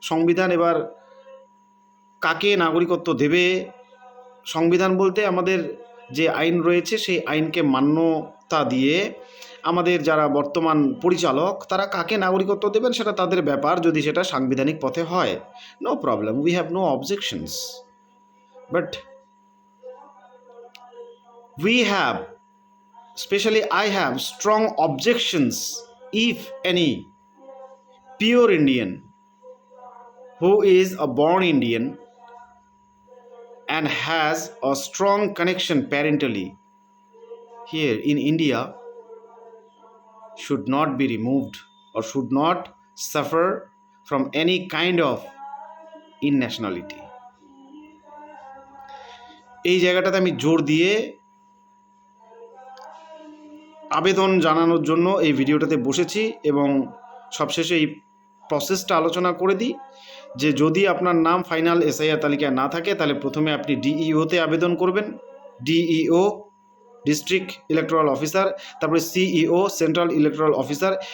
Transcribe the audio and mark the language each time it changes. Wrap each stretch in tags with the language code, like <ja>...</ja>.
<bn>সংবিধান এবার কাকে নাগরিকত্ব দেবে, সংবিধান বলতে আমাদের যে আইন রয়েছে সেই আইনকে মান্যতা দিয়ে আমাদের যারা বর্তমান পরিচালক তারা কাকে নাগরিকত্ব দেবেন সেটা তাদের ব্যাপার, যদি সেটা সাংবিধানিক পথে হয়,</bn> <en>No problem, we have no objections. But we have, especially I have strong objections if any pure Indian who is a born Indian and has a strong connection parentally here in India should not be removed or should not suffer from any kind of innationality.</en> <bn>এই জায়গাটাতে আমি জোর দিয়ে আবেদন জানানোর জন্য এই ভিডিওটাতে বসেছি, এবং সবশেষে এই প্রসেসটা আলোচনা করে দিই যে যদি আপনার নাম ফাইনাল এসআইআর তালিকায় না থাকে তাহলে প্রথমে আপনি ডিইওতে আবেদন করবেন, ডিইও ডিস্ট্রিক্ট ইলেকটোরাল অফিসার, তারপরে সিইও সেন্ট্রাল ইলেকটোরাল অফিসার।</bn>